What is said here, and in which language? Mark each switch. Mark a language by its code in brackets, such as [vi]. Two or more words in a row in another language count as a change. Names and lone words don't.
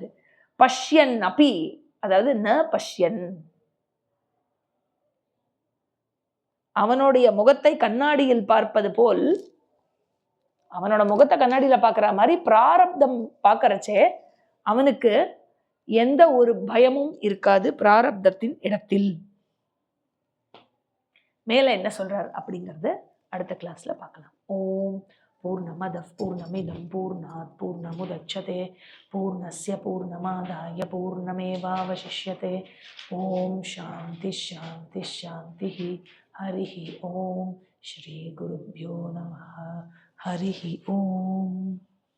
[sa] पश्यन् अपि, [ta] அதாவது [sa] न पश्यन्, [ta] அவனுடைய முகத்தை கண்ணாடியில் பார்ப்பது போல், அவனோட முகத்தை கண்ணாடியில் பார்க்குற மாதிரி பிராரப்தம் பார்க்கறச்சே அவனுக்கு எந்த ஒரு பயமும் இருக்காது பிராரப்தத்தின் இடத்தில். மேல என்ன சொல்றார் அப்படிங்கறது அடுத்த கிளாஸ்ல பார்க்கலாம். [sa] ॐ पूर्णमदः पूर्णमिदं पूर्णात् पूर्णमुदच्यते पूर्णस्य पूर्णमादाय पूर्णमेवावशिष्यते. ॐ शान्तिः शान्तिः शान्तिः. हरिः ॐ। श्री गुरुभ्यो नमः. हरिः ॐ.